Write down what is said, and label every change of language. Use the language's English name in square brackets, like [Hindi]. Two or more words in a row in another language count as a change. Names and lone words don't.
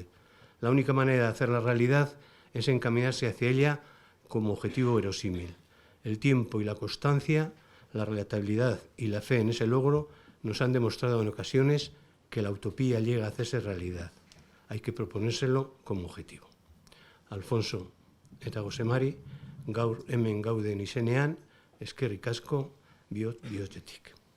[Spanish] La única manera de hacerla realidad es encaminarse hacia ella como objetivo verosímil. El tiempo y la constancia, la relatabilidad y la fe en ese logro nos han demostrado en ocasiones que la utopía llega a hacerse realidad. Hay que proponérselo como objetivo. [Basque] Alfonso eta José Mari, gaur hemen gauden izenean, eskerrik asko, bihotzetik.